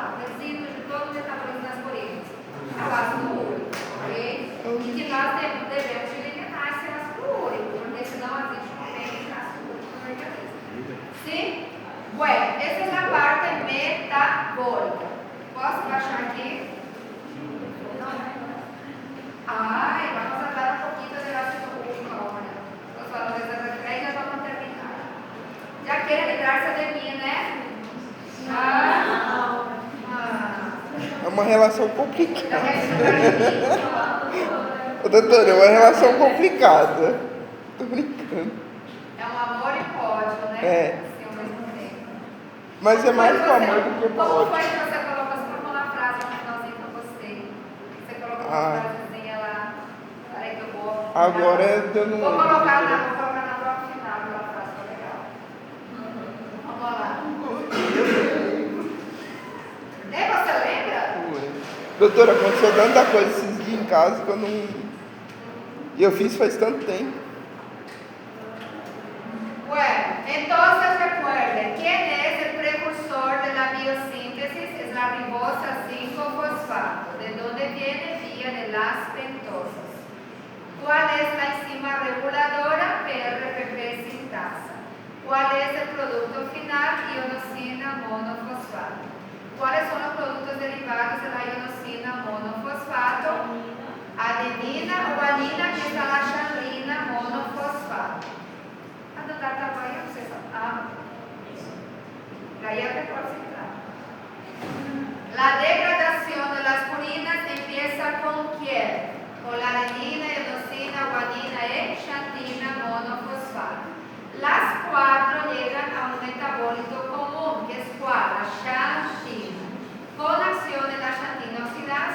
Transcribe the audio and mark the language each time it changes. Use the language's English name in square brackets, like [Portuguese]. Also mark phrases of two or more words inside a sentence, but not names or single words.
[Portuguese] O resíduo de todo o metabolismo das purinas. É o ácido úrico, ok? E que nós devemos eliminar esse ácido úrico, porque senão existe um aumento de ácido úrico no organismo. Sim? Bueno, essa é a parte metabólica. Posso baixar aqui? [Spanish] Ay, vamos a hablar un poquito del ácido úrico ahora. Los valores de referencia ya vamos a terminar. Ya quiere librarse de mí, ¿no? [Portuguese] É uma relação [Spanish] Ya [Portuguese] complicada. [Spanish] quiere librarse de mí. [Portuguese] Ô, doutora, é uma relação complicada. Tô brincando. É um amor e ódio, né? É. Assim, ao mesmo tempo. Mas é mais com Como amor do que com Como ódio. foi que você colocou? Você colocou uma frase no finalzinho que eu gostei. Você colocou uma frasezinha lá. Peraí que eu vou... Agora é dando um. Vou colocar na prova final, aquela frase foi legal. Vamos lá. Nem você lembra? Doutora, aconteceu tanta coisa esses dias em casa que eu não. E eu fiz faz tanto tempo. [Spanish] Bueno, entonces recuerden, ¿quién es el precursor de la biosíntesis? Es la ribosa 5-fosfato. ¿De dónde viene? Vía de las pentosas. ¿Cuál es la enzima reguladora? PRPP sintasa. ¿Cuál es el producto final? Ionosina monofosfato. ¿Cuáles son los productos derivados de la ionosina monofosfato? Adenina o guanina, que es la xanlina monofosfato. [Portuguese] A do dar tamanho, você sabe. Daí até pode entrar. [Spanish] La degradación de las purinas empieza con quién? Con la adenina, ionosina, guanina y xantina monofosfato. Las cuatro llegan a un metabólito común, que es cuál? La xantina, con acción en la xantina oxidasa.